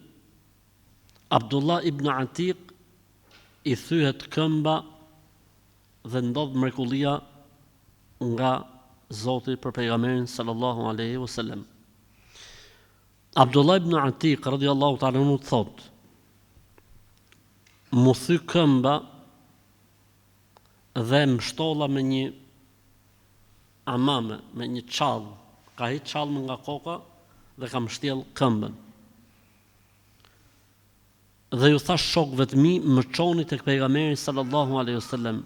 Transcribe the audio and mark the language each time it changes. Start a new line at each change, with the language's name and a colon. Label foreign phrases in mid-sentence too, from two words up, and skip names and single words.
Albanian: Abdullah ibn Atiq i thyhet këmba dhe ndodh mrekullia nga Zoti për pejgamberin
Arabic: صلى الله عليه وسلم.
Albanian: Abdullah ibn Atiq
Arabic: رضي الله تعالى عنه
Albanian: thot: mu thy këmba dhe më shtolla me një amame, me një çall, ka hiç çallën nga koka dhe kam shtjell këmbën. Dhe ju thash shokëve të mi, më çoni tek pejgamberi
Arabic: صلى الله عليه وسلم.